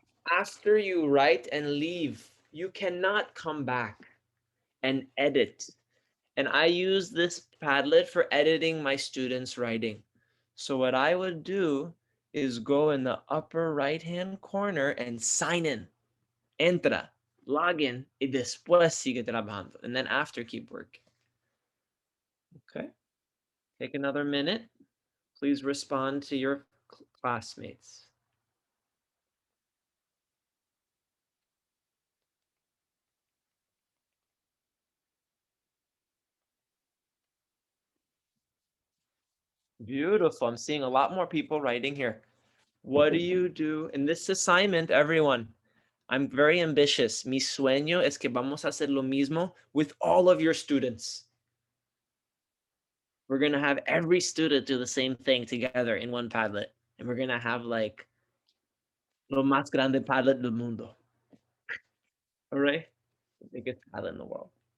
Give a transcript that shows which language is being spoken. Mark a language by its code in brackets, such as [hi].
[en] After you write and leave, you cannot come back and edit. And I use this Padlet for editing my students' writing. So what I would do is go in the upper right-hand corner and sign in. [es] Entra, [en] log in, [es] y después sigue trabajando. [en] And then after, keep working. Okay. Take another minute. Please respond to your classmates. Beautiful. I'm seeing a lot more people writing here. What do you do in this assignment, everyone? I'm very ambitious. [es] Mi sueño es que vamos a hacer lo mismo [en] with all of your students. We're going to have every student do the same thing together in one Padlet. And we're going to have like [es] lo más grande Padlet del mundo. [en] All right? The biggest Padlet in the world.